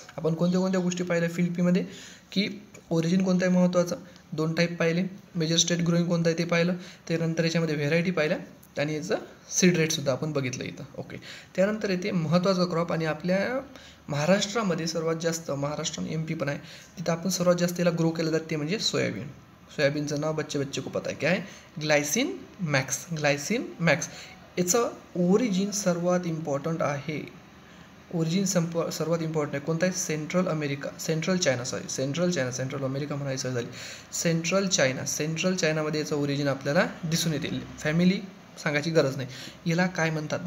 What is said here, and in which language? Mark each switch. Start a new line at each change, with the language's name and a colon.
Marathi: आपण कोणत्या गोष्टी पाहिल्या फील्ड पीमध्ये की ओरिजिन कोणतं आहे महत्त्वाचं, 2 टाईप पाहिले, मेजर स्टेट ग्रोईंग कोणतं आहे ते पाहिलं, त्यानंतर याच्यामध्ये व्हेरायटी पाहिल्या आणि याचं सीड रेटसुद्धा आपण बघितलं इथं. ओके. त्यानंतर येते महत्त्वाचा क्रॉप आणि आपल्या महाराष्ट्रामध्ये सर्वात जास्त, महाराष्ट्र आणि MP पण आहे, तिथं आपण सर्वात जास्त याला ग्रो केलं जाते म्हणजे सोयाबीन. सोयाबीनचं नाव
Hindi: बच्चे बच्चे को पता है, क्या है?
Marathi: Glycine max. Glycine max. याचं ओरिजिन सर्वात इम्पॉर्टंट आहे. ओरिजिन सर्वात इम्पॉर्टंट आहे. कोणता आहे? Central America, central China, central America म्हणायचं झाली. सेंट्रल चायनामध्ये याचं ओरिजिन आपल्याला दिसून येते. फॅमिली सांगायची गरज नाही. याला काय म्हणतात?